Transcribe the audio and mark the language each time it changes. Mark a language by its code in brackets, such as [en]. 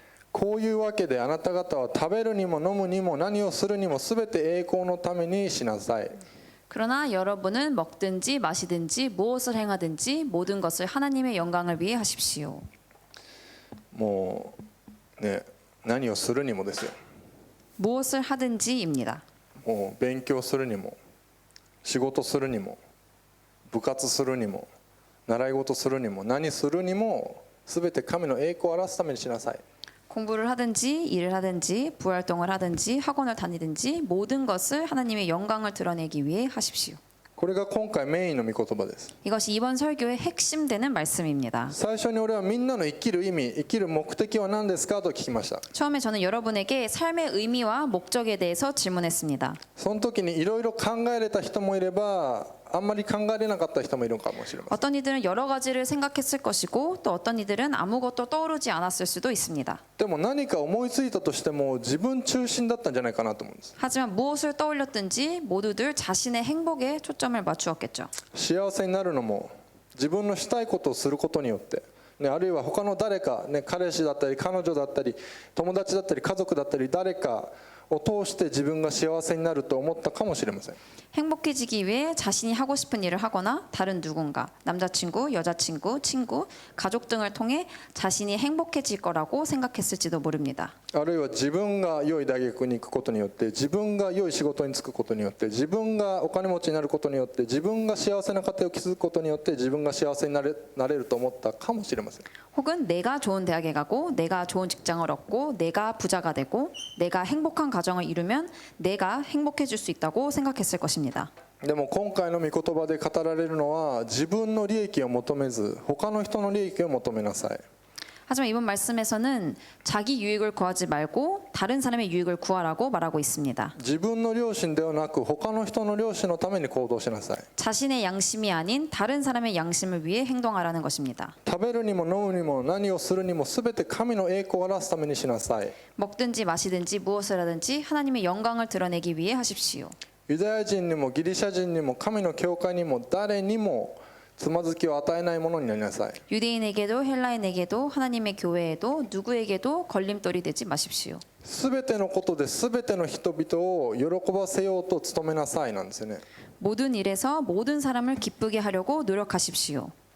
[ja] こういうわけであなた方は食べるにも飲むにも何をするにも全て栄光のためにしなさい。 [ko] 그러나 여러분은 먹든지 마시든지 무엇을 행하든지 모든 것을 하나님의 영광을 위해 하십시오. [ja] もうね、何をするにもですよ。 [ko] 무엇을 하든지입니다. [ja] もう勉強するにも仕事するにも部活するにも習い事するにも何するにも全て神の栄光を表すためにしなさい。 [ko] 공부를 하든지 일을 하든지 부활동을 하든지 학원을 다니든지 모든 것을 하나님의 영광을 드러내기 위해 하십시오. [ja] これが今回メインの御言葉です。 [ko] 이것이 이번 설교의 핵심되는 말씀입니다. [ja] 最初に俺はみんなの生きる意味、生きる目的は何ですかと聞きました。 [ko] 처음에 저는 여러분에게 삶의 의미와 목적에 대해서 질문했습니다. [ja] その時にいろいろ考えれた人もいればあんまり考えれなかった人もいるかもしれません。 [ko] 어떤 이들은 여러 가지를 생각했을 것이고 또 어떤 이들은 아무것도 떠오르지 않았을 수도 있습니다. [ja] でも何か思いついたとしても自分中心だったんじゃないかなと思うんです。 [ko] 하지만 무엇을 떠올렸든지 모두들 자신의 행복에 초점을 맞추었겠죠. [ja] 幸せになるのも自分のしたいことをすることによって、ね、あるいは他の誰か、ね、彼氏だったり彼女だったり友達だったり家族だったり誰かを通して自分が幸せになると思ったかもしれません。 [ko] 행복해지기 위해 자신이 하고 싶은 일을 하거나 다른 누군가, 남자친구, 여자친구, 친구, 가족 등을 통해 자신이 행복해질 거라고 생각했을지도 모릅니다. [ja] あるいは自分が良い大学に行くことによって自分が良い仕事に就くことによって自分がお金持ちになることによって自分が幸せな家庭を築くことによって自分が幸せになれると思ったかもしれません。 [ko] 혹은 내가 좋은 대학에 가고 내가 좋은 직장을 얻고 내가 부자가 되고 내가 행복한 가정을 이루면 내가 행복해질 수 있다고 생각했을 것입니다. [ja] でも今回の御言葉で語られるのは自分の利益を求めず他の人の利益を求めなさい。 [ko] 하지만 이번 말씀에서는 자기 유익을 구하지 말고 다른 사람의 유익을 구하라고 말하고 있습니다. [ja] 自分の良心ではなく他の人の良心のために行動しなさい。 [ko] 자신의 양심이 아닌 다른 사람의 양심을 위해 행동하라는 것입니다. [ja] 食べるにも飲むにも何をするにも全て神の栄光を表すためにしなさい。 [ko] 먹든지 마시든지 무엇을 하든지 하나님의 영광을 드러내기 위해 하십시오. [ja] ユダヤ人にもギリシャ人にも神の教会にも誰にもつまずきを与えないものになりなさい。 [ko] 유대인에게도 헬라인에게도 하나님의 교회에도 누구에게도 걸림돌이 되지 마십시오. [ja] すべてのことで全ての人々を喜ばせようと努めなさいなんですよね。 [ko] 모든 일에서 모든 사람을 기쁘게 하려고 노력하십시오.